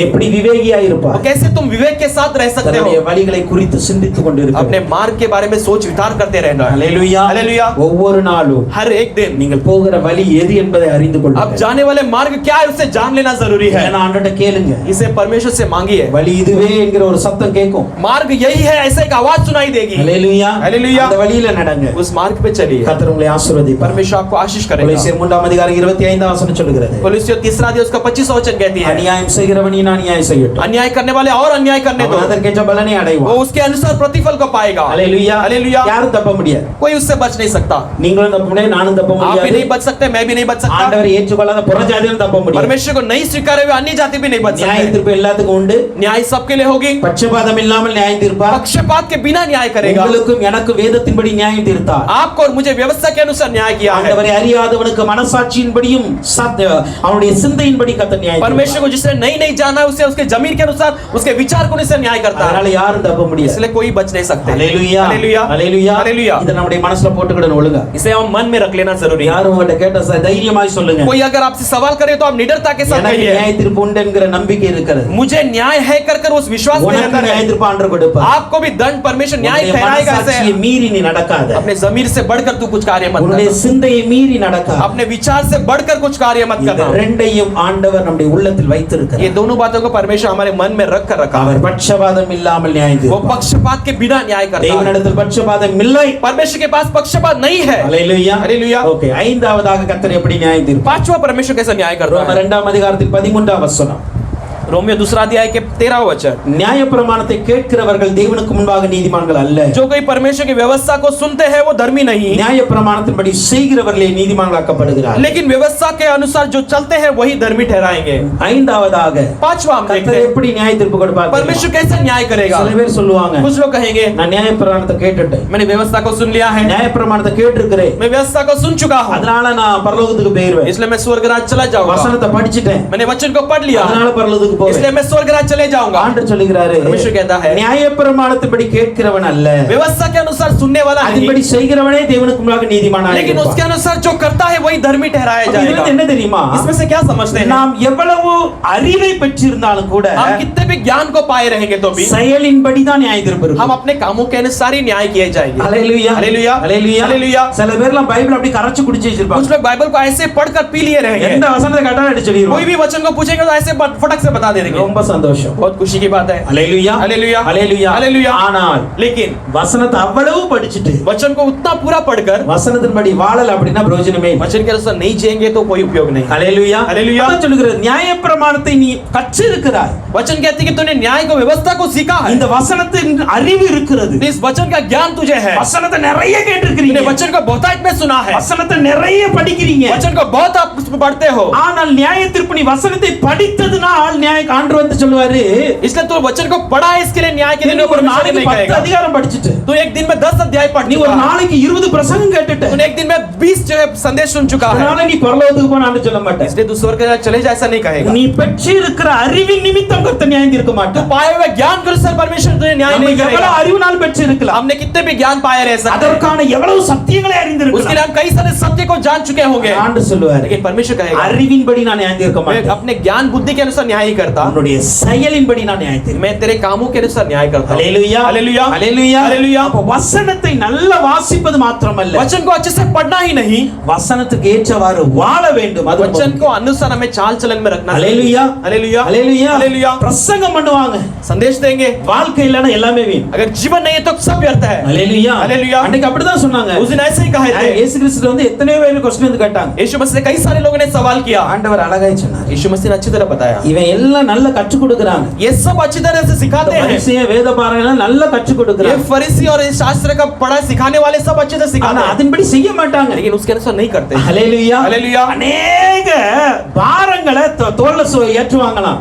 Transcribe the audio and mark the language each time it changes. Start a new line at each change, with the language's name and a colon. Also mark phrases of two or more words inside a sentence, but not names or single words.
Tamil: எப்படி விவேகியா இருப்பா?
Hindi: वो कैसे तुम विवेक के साथ रह सकते
Tamil: தன்னுடைய
Hindi: हो,
Tamil: வழிகளை குறித்து சிந்தித்துக் கொண்டிருக்க.
Hindi: अपने मार्ग के बारे में सोच विचार करते रहना है।
Tamil: ஹல்லேலூயா.
Hindi: हालेलुया।
Tamil: ஒவ்வொரு நாளும்
Hindi: हर एक दिन
Tamil: நீங்கள் போகிற வழி எது என்பதை அறிந்து
Hindi: अब
Tamil: கொள்ளுங்கள்.
Hindi: जाने वाले मार्ग क्या है उसे जान लेना जरूरी है।
Tamil: ஏன்னா ஆண்டவர்ட்ட கேளுங்க.
Hindi: इसे परमेश्वर से मांगिए।
Tamil: வழி இதுவே என்கிற ஒரு சத்தம் கேட்கும்.
Hindi: मार्ग यही है ऐसे एक आवाज सुनाई देगी।
Tamil: ஹல்லேலூயா.
Hindi: हालेलुया।
Tamil: அந்த வழியில நடங்க.
Hindi: उस मार्ग पे चलिए,
Tamil: கர்த்தர் உங்களை ஆசீர்வதிப்பார்.
Hindi: परमेश्वर आपको आशीष करेगा।
Tamil: கொலோசியர் 3 அதிகாரம் 25 வசனம் சொல்லுகிறது.
Hindi: कोलोसियों 3 अध्याय उसका 25 वचन कहती है,
Tamil: அநியாயம் செய்கிறவன் அநியாயம் செய்யட்டும்.
Hindi: अन्याय करने वाले और अन्याय करने दो,
Tamil: அவன் அதற்கேற்ற பலனை
Hindi: वो
Tamil: அடைவான்.
Hindi: उसके अनुसार प्रतिफल को पाएगा।
Tamil: ஹல்லேலூயா.
Hindi: हालेलुया।
Tamil: யாரும் தப்ப முடியாது.
Hindi: कोई उससे बच नहीं सकता।
Tamil: நீங்களும் தப்ப முடியாது, நானும் தப்ப
Hindi: आप भी
Tamil: முடியாது.
Hindi: नहीं बच सकते, मैं भी नहीं बच सकता।
Tamil: ஆண்டவரை ஏற்றுக்கொள்ளாத புறஜாதியும் தப்ப முடியாது.
Hindi: परमेश्वर को नहीं स्वीकारे हुए अन्य जाति भी नहीं बच
Tamil: நியாய
Hindi: सकते।
Tamil: தீர்ப்பு எல்லாத்துக்கும் உண்டு.
Hindi: न्याय सबके लिए होगी,
Tamil: பட்சபாதம் இல்லாமல் நியாயம் தீர்ப்பார்.
Hindi: पक्षपात के बिना न्याय करेगा।
Tamil: உங்களுக்கும் எனக்கும் வேதத்தின்படி நியாயம் தீர்த்தார்.
Hindi: आपको और मुझे व्यवस्था के अनुसार न्याय किया है।
Tamil: ஆண்டவரை அறியாதவனுக்கு மனசாட்சியின்படியும் அவனுடைய சிந்தையின்படி கர்த்தர் நியாயம் தீர்ப்பார்.
Hindi: परमेश्वर को जिसने नहीं जाना उसे उसके जमीर के अनुसार उसके विचार को अनुसार न्याय करता है,
Tamil: அதனால யாரும் தப்ப முடியாது.
Hindi: इसलिए कोई बच नहीं सकते।
Tamil: ஹல்லேலூயா.
Hindi: हालेलुया।
Tamil: ஹல்லேலூயா.
Hindi: हालेलुया।
Tamil: இத நம்முடைய மனசுல போட்டுக்கிடணும் ஒழுங்கா.
Hindi: इसे हम मन में रख लेना जरूरी है।
Tamil: யாரும் உங்கள்ட்ட கேட்டா தைரியமாய் சொல்லுங்க.
Hindi: कोई अगर आपसे सवाल करे तो आप निडरता के साथ
Tamil: எனக்கு
Hindi: कहिए,
Tamil: நியாய தீர்ப்பு உண்டு என்கிற நம்பிக்கை இருக்கிறது.
Hindi: मुझे न्याय है कर उस विश्वास में
Tamil: உனக்கு
Hindi: अंदर
Tamil: நியாய
Hindi: है।
Tamil: தீர்ப்பு ஆண்டவர் கொடுப்பார்.
Hindi: आपको भी दंड परमेश्वर न्याय
Tamil: உன்னுடைய
Hindi: ठहराएगा।
Tamil: மனசாட்சியை
Hindi: ऐसे
Tamil: மீறி நீ நடக்காத.
Hindi: अपने जमीर से बढ़कर तू कुछ कार्य मत
Tamil: உன்னுடைய
Hindi: करना,
Tamil: சிந்தையை மீறி நடக்காத.
Hindi: अपने विचार से बढ़कर कुछ कार्य मत
Tamil: இந்த
Hindi: करना।
Tamil: ரெண்டையும் ஆண்டவர் நம்முடைய உள்ளத்தில் வைத்திருக்கிறார்.
Hindi: ये दोनों बातों को परमेश्वर हमारे मन में रख कर रखा है।
Tamil: அவர் பட்சபாதம் இல்லாமல் நியாயம்
Hindi: वो
Tamil: தீர்ப்பார்.
Hindi: पक्षपात के बिना न्याय करता है।
Tamil: தேவனிடத்தில் பட்சபாதம் இல்லை.
Hindi: परमेश्वर के पास पक्षपात नहीं है।
Tamil: ஹல்லேலூயா.
Hindi: हालेलुया।
Tamil: ஓகே, ஐந்தாவதாக கர்த்தர் எப்படி நியாயம் தீர்ப்பார்?
Hindi: पांचवा परमेश्वर कैसा न्याय करता
Tamil: ரோமர்
Hindi: है?
Tamil: 2 அதிகாரத்தில் 13 வசனம்.
Hindi: रोमियो 2 अध्याय के 13 वचन,
Tamil: நியாயப்பிரமாணத்தை கேட்கிறவர்கள் தேவனுக்கு முன்பாக நீதிமான்கள் அல்ல.
Hindi: जो कोई परमेश्वर की व्यवस्था को सुनते हैं वो धर्मी नहीं,
Tamil: நியாயப்பிரமாணத்தின்படி செய்கிறவர்களே நீதிமான்களாக்கப்படுகிறார்கள்.
Hindi: लेकिन व्यवस्था के अनुसार जो चलते हैं वही धर्मी ठहराएंगे।
Tamil: ஐந்தாவதாக
Hindi: पांचवा हम देखते
Tamil: கர்த்தர்
Hindi: हैं
Tamil: எப்படி நியாய தீர்ப்பு கொடுப்பார்?
Hindi: परमेश्वर कैसे न्याय करेगा।
Tamil: சில பேர் சொல்லுவாங்க,
Hindi: कुछ लोग कहेंगे
Tamil: நான் நியாயப்பிரமாணத்தை கேட்டுட்டேன்,
Hindi: मैंने व्यवस्था को सुन लिया है,
Tamil: நியாயப்பிரமாணத்தை கேட்டிருக்கிறேன்,
Hindi: मैं व्यवस्था को सुन चुका हूँ,
Tamil: அதனால நான் பரலோகத்துக்கு போயிருவேன்.
Hindi: इसलिए मैं स्वर्ग राज्य चला जाऊंगा।
Tamil: வசனத்தை படிச்சிட்டேன்,
Hindi: मैंने वचन को पढ़ लिया,
Tamil: அதனால பரலோகத்துக்கு போவேன்.
Hindi: इसलिए मैं स्वर्ग राज्य चले जाऊंगा।
Tamil: ஆண்டவர் சொல்லுகிறாரு,
Hindi: परमेश्वर कहता है
Tamil: நியாயப்பிரமாணத்தின்படி கேட்கிறவன் அல்ல,
Hindi: व्यवस्था के अनुसार सुनने वाला
Tamil: அதன்படி
Hindi: नहीं,
Tamil: செய்கிறவனே தேவனுக்கு முன்பாக நீதிமானாக
Hindi: लेकिन
Tamil: இருப்பான்.
Hindi: उसके अनुसार जो करता है वही धर्मी ठहराया
Tamil: அப்ப
Hindi: जाएगा।
Tamil: இதுல என்ன தெரியுமா?
Hindi: इसमें से क्या समझते हैं?
Tamil: நாம் எவ்வளவு அறிவை பெற்றிருந்தாலும் கூட
Hindi: हम कितने भी ज्ञान को पाए रहेंगे तो भी
Tamil: செயலின்படி தான் நியாய தீர்ப்பு இருக்கும்.
Hindi: हम अपने कामों के अनुसार ही न्याय किए जाएंगे।
Tamil: ஹல்லேலூயா.
Hindi: हालेलुया।
Tamil: ஹல்லேலூயா.
Hindi: हालेलुया।
Tamil: சில பேர்லாம் பைபிள் அப்படி கரைச்சு குடிச்சு
Hindi: कुछ
Tamil: வச்சிருப்பாங்க.
Hindi: लोग बाइबल को ऐसे पढ़कर पी लिए रहेंगे,
Tamil: எந்த வசனத்தை கேட்டாலும் எடுத்து
Hindi: कोई
Tamil: சொல்லிடுவாங்க.
Hindi: भी वचन को पूछेंगे तो ऐसे फटक से बता देंगे।
Tamil: ரொம்ப சந்தோஷம்.
Hindi: बहुत खुशी की बात है।
Tamil: ஹல்லேலூயா.
Hindi: हालेलुया।
Tamil: ஹல்லேலூயா.
Hindi: हालेलुया।
Tamil: ஆனால்
Hindi: लेकिन
Tamil: வசனத்தை அவ்வளவு படிச்சிட்டு
Hindi: वचन को उतना पूरा पढ़कर
Tamil: வசனத்தின்படி வாழல அப்படின்னா பிரயோஜனமே இல்லை.
Hindi: वचन के अनुसार नहीं जिएंगे तो कोई उपयोग नहीं।
Tamil: ஹல்லேலூயா. ஹல்லேலூயா. அதான் சொல்லுகிறது, நியாயப்பிரமாணத்தை நீ கற்றிருக்கிறாய்.
Hindi: वचन कहती है कि तूने न्याय को व्यवस्था को सीखा है,
Tamil: இந்த வசனத்தின் அறிவு இருக்கிறது.
Hindi: इस वचन का ज्ञान तुझे है,
Tamil: வசனத்தை நிறைய
Hindi: तूने
Tamil: கேட்டிருக்கிறீங்க,
Hindi: वचन को बहुतायत में सुना है,
Tamil: வசனத்தை நிறைய படிக்கிறீங்க.
Hindi: वचन को बहुत आप पढ़ते हो,
Tamil: ஆனால் நியாய தீர்ப்பு நீ வசனத்தை படித்ததுனால் நியாய ஆண்டவர் வந்து சொல்லுவாரு,
Hindi: इसलिए तू वचन को पढ़ा है, इसके लिए न्याय के दिन
Tamil: நீ ஒரு
Hindi: परमेश्वर
Tamil: நாளைக்கு
Hindi: नहीं
Tamil: 10
Hindi: कहेगा।
Tamil: அதிகாரம் படிச்சிட்டு,
Hindi: तू एक दिन में 10 अध्याय पढ़
Tamil: நீ ஒரு
Hindi: चुका है,
Tamil: நாளைக்கு 20 பிரசங்கம் கேட்டுட்ட,
Hindi: तूने एक दिन में 20 जो है संदेश सुन चुका है,
Tamil: அதனால நீ பரலோகத்துக்கு போனான்னு சொல்ல மாட்டே.
Hindi: इसलिए तू स्वर्ग में चले जा ऐसा नहीं कहेगा।
Tamil: நீ பெற்றிருக்கிற அறிவின் நிமித்தம் கர்த்தர் நியாயம் தீர்க்க
Hindi: तू
Tamil: மாட்டார்.
Hindi: पाए हुए ज्ञान के अनुसार परमेश्वर तुझे न्याय
Tamil: நம்ம
Hindi: नहीं
Tamil: எவ்வளவு
Hindi: करेगा।
Tamil: அறிவினால் பெற்றிருக்கலாம்,
Hindi: हमने कितने भी ज्ञान पाए रह सकते हैं,
Tamil: அதற்கான எவ்வளவு சத்தியங்களை
Hindi: उसके
Tamil: அறிந்திருக்கலாம்.
Hindi: लिए हम कई सारे सत्य को जान चुके होंगे,
Tamil: ஆண்டு சொல்லுவாரு,
Hindi: लेकिन परमेश्वर कहेगा
Tamil: அறிவின்படி நான் நியாயம் தீர்க்க
Hindi: मैं
Tamil: மாட்டேன்,
Hindi: अपने ज्ञान बुद्धि के अनुसार न्याय नहीं करता,
Tamil: உன்னுடைய செயலின்படி நான் நியாயம் தீர்ப்பேன்.
Hindi: मैं तेरे कामों के अनुसार न्याय करता हूं।
Tamil: ஹல்லேலூயா.
Hindi: हालेलुया।
Tamil: ஹல்லேலூயா.
Hindi: हालेलुया।
Tamil: அப்ப வசனத்தை நல்லா வாசிப்பது மாத்திரமல்ல,
Hindi: वचन को अच्छे से पढ़ना ही नहीं,
Tamil: வசனத்துக்கு ஏற்றவாறு வாழ வேண்டும். அது
Hindi: वचन को अनुसार हमें चाल चलन में रखना।
Tamil: ஹல்லேலூயா.
Hindi: हालेलुया।
Tamil: ஹல்லேலூயா.
Hindi: हालेलुया।
Tamil: பிரசங்கம் பண்ணுவாங்க,
Hindi: संदेश देंगे,
Tamil: வாழ்க்கை இல்லனா எல்லாமே வீண்.
Hindi: अगर जीवन नहीं है तो सब व्यर्थ है।
Tamil: ஹல்லேலூயா. ஹல்லேலூயா. அன்னைக்கு அப்படிதான் சொன்னாங்க.
Hindi: उस दिन ऐसे ही कहे थे।
Tamil: இயேசு கிறிஸ்து வந்து எத்தனையோ பேர் क्वेश्चन வந்து கேட்டாங்க.
Hindi: यीशु मसीह से कई सारे लोगों ने सवाल किया,
Tamil: ஆண்டவர் அழகாய் சொன்னார்,
Hindi: यीशु मसीह ने अच्छी तरह बताया,
Tamil: இவன் எல்லாம் நல்லா கற்றுக் கொடுக்கறாங்க.
Hindi: ये सब अच्छी तरह से सिखाते हैं।
Tamil: பரிசேய வேத பாரகெல்லாம் நல்லா கற்றுக்
Hindi: ये
Tamil: கொடுக்கறாங்க.
Hindi: फरीसी और इस शास्त्र का पढ़ाई सिखाने वाले सब अच्छे से
Tamil: ஆனா
Hindi: सिखाते हैं,
Tamil: அதன்படி செய்ய மாட்டாங்க.
Hindi: लेकिन उसके अनुसार नहीं करते।
Tamil: ஹalleluya.
Hindi: हालेलुया।
Tamil: அநேக பாரங்களை தோள்ல ஏற்றுவாங்களாம்.